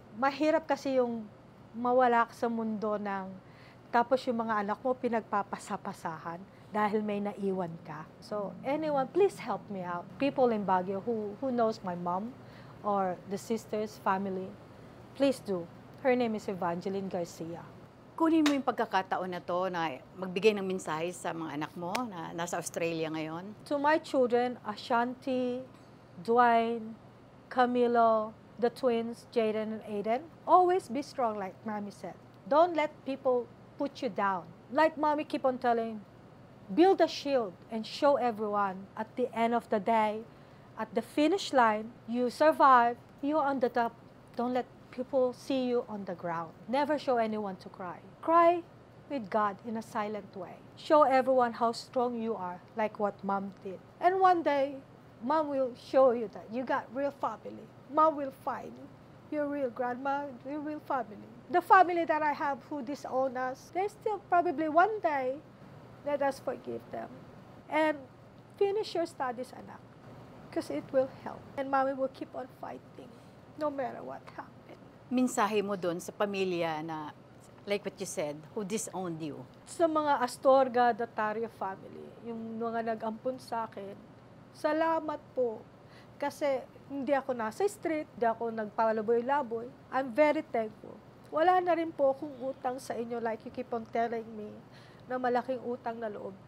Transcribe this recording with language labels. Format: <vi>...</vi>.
<tl>Mahirap kasi yung mawala ka sa mundo tapos yung mga anak mo pinagpapasapasahan dahil may naiwan ka.</tl> <en>So anyone, please help me out. People in Baguio who knows my mom or the sister's family, please do. Her name is Evangeline Garcia.</en> <tl>Kunin mo yung pagkakataon na to na magbigay ng mensahe sa mga anak mo na nasa Australia ngayon.</tl> <en>To my children, Ashanti, Dwayne, Camilo, the twins, Jaden and Aiden, always be strong like Mommy said. Don't let people put you down. Like Mommy keep on telling, build a shield and show everyone at the end of the day, at the finish line, you survive, you're on the top. Don't let people see you on the ground. Never show anyone to cry. Cry with God in a silent way. Show everyone how strong you are, like what Mom did. And one day, Mom will show you that you got real family. Mom will find your real grandma, your real family. The family that I have who disown us, they still probably one day, let us forgive them. And finish your studies,</en> <tl>anak,</tl> <en>because it will help. And Mommy will keep on fighting, no matter what happens.</en> <tl>Mensahe mo doon sa pamilya na,</tl> <en>like what you said, who disowned you.</en> <tl>Sa mga Astorga, Datario family, yung mga nag-ampun sa akin, salamat po. Kasi hindi ako nasa street, hindi ako nagpalaboy-laboy.</tl> <en>I'm very thankful.</en> <tl>Wala na rin po akong utang sa inyo</tl> <en>like you keep on telling me</en> <tl>na malaking utang na loob.</tl>